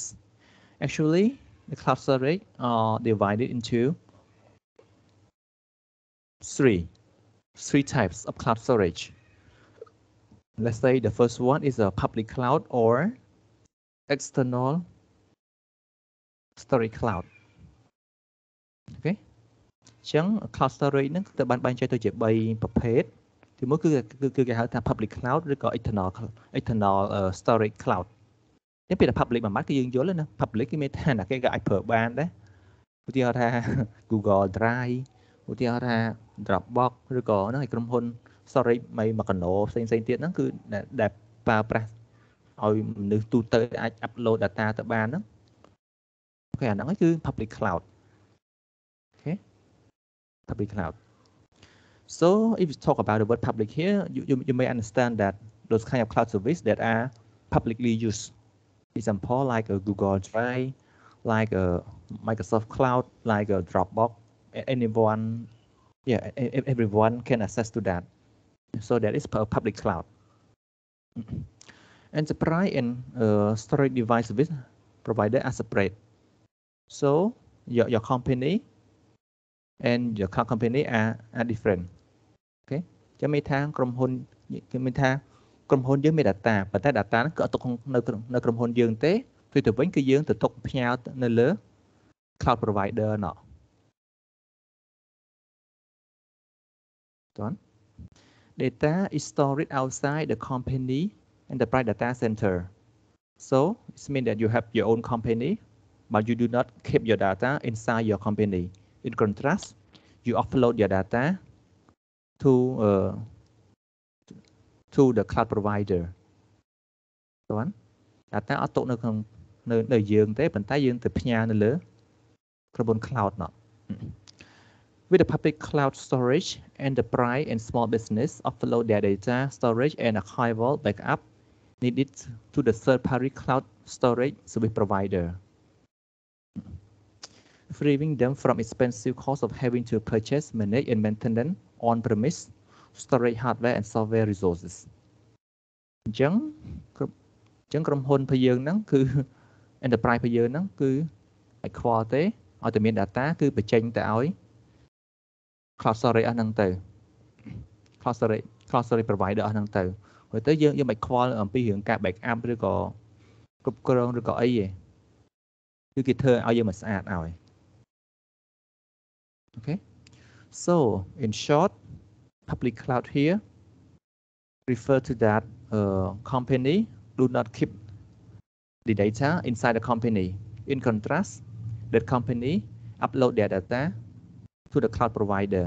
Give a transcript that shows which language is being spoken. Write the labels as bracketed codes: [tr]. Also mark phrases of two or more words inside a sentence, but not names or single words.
[en] Actually, the cloud storage are divided into three types of cloud storage. Let's say the first one is a public cloud or external storage cloud. Okay. [km] អញ្ចឹង [en] cloud storage [km] ហ្នឹងត្រូវបានបែងចែកទៅជា3ប្រភេទទីមួយគឺគេហៅថា [en] public cloud [km] ឬក៏ [en] external storage cloud [km] តែពាក្យថា public មួយម៉ាត់គឺយើងយល់ណា public គឺមានថាគេក៏អាចប្រើបានដែរឧទាហរណ៍ថា Google Drive ឧទាហរណ៍ថា Dropbox ឬក៏ហ្នឹងឲ្យក្រុមហ៊ុន storage មួយកណ្ដោផ្សេងទៀតហ្នឹងគឺដែលប្រើប្រាស់ឲ្យមនុស្សទូទៅអាច [en] upload data [km] ទៅបានហ្នឹងអូខេអាហ្នឹងគឺ [en] public cloud. Okay, public cloud. So if you talk about the word public here, you may understand that those kind of cloud service that are publicly used. Example like a Google Drive, like a Microsoft Cloud, like a Dropbox. Everyone can access to that. So that is public cloud. Enterprise and storage device service provider are separate. So your company and your cloud company are different. [km] Okay, ចាំមានថាក្រុមហ៊ុនយើងមាន data ប៉ុន្តែ data ហ្នឹងគឺអត់ទុកនៅក្រុមហ៊ុនយើងទេផ្ទុយទៅវិញគឺយើងទៅទុកផ្ញើនៅលើ [en] cloud provider [km] ណោះ [en] Data is stored outside the company enterprise data center. So it means that you have your own company, but you do not keep your data inside your company. In contrast, you offload your data to the cloud provider. [km] Data អត់ទុកនៅក្នុងនៅយើងទេប៉ុន្តែយើងទៅផ្ញើនៅលើក្រុមហ៊ុន cloud ណោះ [en] With the public cloud storage, enterprise and small business offload their data storage and archival backup needed to the third-party cloud storage service provider, freeing them from expensive cost of having to purchase, manage, and maintain on-premise storage hardware and software resources. [km] អញ្ចឹងក្រុមហ៊ុនរបស់យើងហ្នឹងគឺ enterprise របស់យើងហ្នឹងគឺឲ្យខ្វល់ទេឲ្យតែមាន data គឺបញ្ចេញទៅឲ្យ [en] cloud storage [km] អស់ហ្នឹងទៅ [en] cloud storage provider [km] អស់ហ្នឹងទៅហើយទៅយើងមិនខ្វល់អំពីរឿងការ backup ឬក៏គ្រប់គ្រងឬក៏អីទេគឺគេធ្វើឲ្យយើងមិនស្អាតឲ្យ Okay, [en] So in short, public cloud here refer to that company do not keep the data inside the company. In contrast, that company upload their data to the cloud provider.